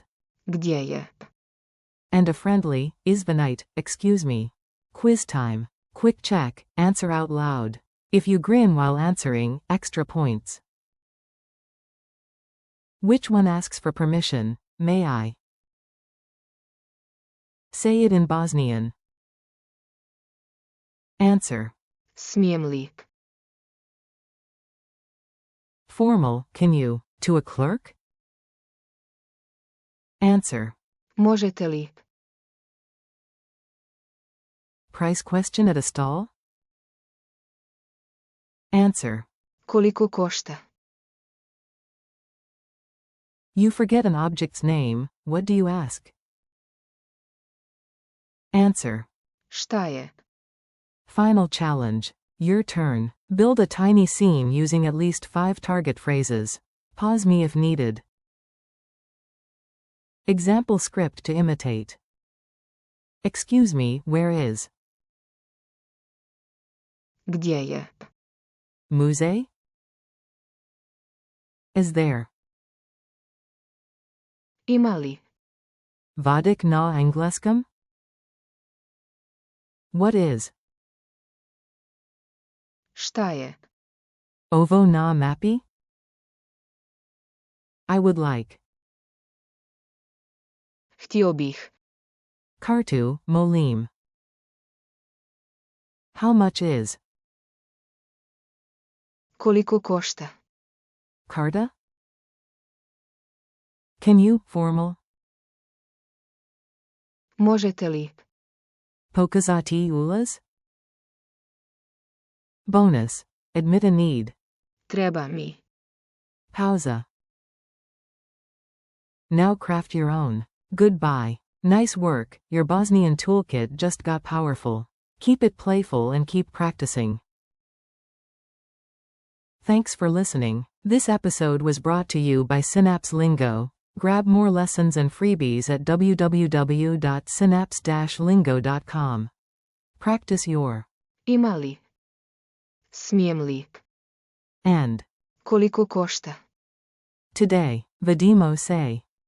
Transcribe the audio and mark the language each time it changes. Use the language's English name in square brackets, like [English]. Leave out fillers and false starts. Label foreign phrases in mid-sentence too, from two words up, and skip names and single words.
[Bosnian] Gdje je? [English] And a friendly, izvinite, excuse me. Quiz time. Quick check, answer out loud. If you grin while answering, extra points. Which one asks for permission? May I? Say it in Bosnian. Answer. [Bosnian] Smijem li? [English] Formal, can you? To a clerk? Answer. [Bosnian] Možete li? [English] Price question at a stall? Answer. [Bosnian] Koliko košta? [English] You forget an object's name, what do you ask? Answer. [Bosnian] Šta je? [English] Final challenge. Your turn. Build a tiny scene using at least 5 target phrases. Pause me if needed. Example script to imitate. Excuse me, where is? [Bosnian] Gdje je? Muzej? [English] Is there? [Bosnian] Ima li? Vadik na engleskom? [English] What is? [Bosnian] Šta je? Ovo na mapi? [English] I would like. [Bosnian] Htio bih. Kartu, molim. [English] How much is? [Bosnian] Koliko košta? Karta? [English] Can you, formal? [Bosnian] Možete li? Pokazati ulaz? [English] Bonus. Admit a need. [Bosnian] Treba mi. Pauza. [English] Now craft your own. Goodbye. Nice work, your Bosnian toolkit just got powerful. Keep it playful and keep practicing. Thanks for listening. This episode was brought to you by Synapse Lingo. Grab more lessons and freebies at www.synapse-lingo.com. Practice your. [Bosnian] Ima li? Smijem li? [English] And. [Bosnian] Koliko košta? Today. Vedimo se.